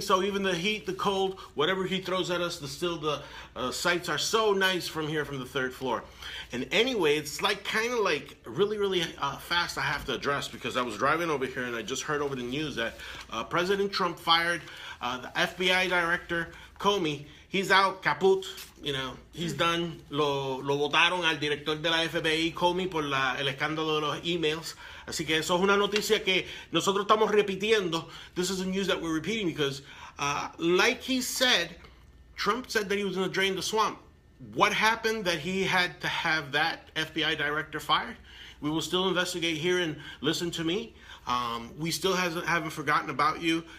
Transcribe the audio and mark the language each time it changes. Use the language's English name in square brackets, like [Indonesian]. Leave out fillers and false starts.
[English] So even the heat, the cold, whatever He throws at us, the sights are so nice from here, from the third floor. And anyway, it's like kind of like really fast. I have to address, because I was driving over here and I just heard over the news that President Trump fired the FBI director Comey. He's out, caput, you know, he's done. [Spanish] Lo votaron al director de la FBI, Comey, por el escándalo de los emails. Así que eso es una noticia que nosotros estamos repitiendo. [English] This is a news that we're repeating because, like he said, Trump said that he was going to drain the swamp. What happened that he had to have that FBI director fired? We will still investigate here and Listen to Me. We still haven't forgotten about you.